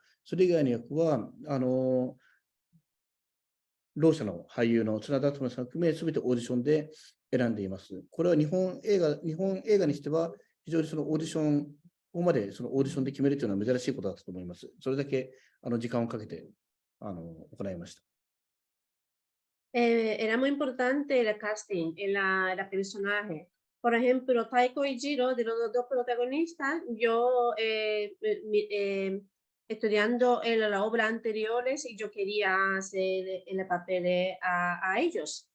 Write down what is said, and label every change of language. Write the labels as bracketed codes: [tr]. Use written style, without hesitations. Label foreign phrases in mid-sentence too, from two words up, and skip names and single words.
[ja] それ以外の役は、ろう者の俳優の綱田敦さん含め、すべてオーディションで選んでいます。これは日本映画にしては、非常にそのオーディション、ここまでそのオーディションで決めるというのは珍しいことだったと思います。それだけ時間をかけて行いました。 [es] Era muy importante el casting, la personaje. Por ejemplo, Taiko y Jiro, de los dos protagonistas, yo estudiando en la obra anteriores y yo quería hacer el papel a ellos.